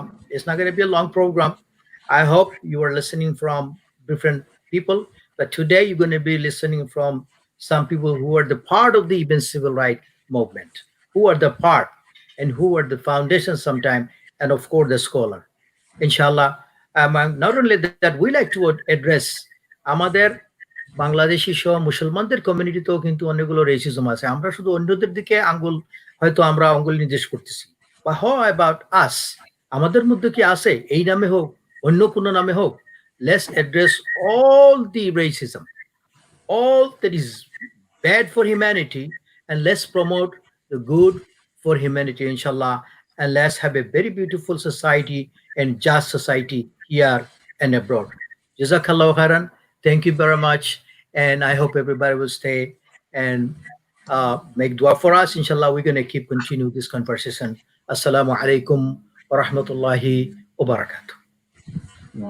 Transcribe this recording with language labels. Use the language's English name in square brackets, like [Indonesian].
[English] It's not going to be a long program. I hope you are listening from different people, but today you're going to be listening from some people who are the part of the even civil rights movement, who are the part and who are the foundation sometime, and of course the scholar. [Arabic] inshallah. [English] Not only that, we like to address [Bangla] আমাদের বাংলাদেশি সহ মুসলমানদের কমিউনিটিতেও কিন্তু অনেকগুলো racism আছে। আমরা শুধু অন্যদের দিকে আঙ্গুল হয়তো আমরা আঙ্গুল নির্দেশ করতেছি। [English] বা how about us, [Bangla] আমাদের মধ্যে কি আছে, এই নামে হোক [English] অন্য কোনো নামে হোক, let's address all the racism, all that is bad for humanity, and let's promote the good for humanity, inshallah. And let's have a very beautiful society and just society here and abroad. [Arabic] Jazakallah khairan. [English] Thank you very much. And I hope everybody will stay and make dua for us. Inshallah, we're going to keep continue this conversation. [Arabic] Assalamu alaikum wa rahmatullahi wa barakatuh.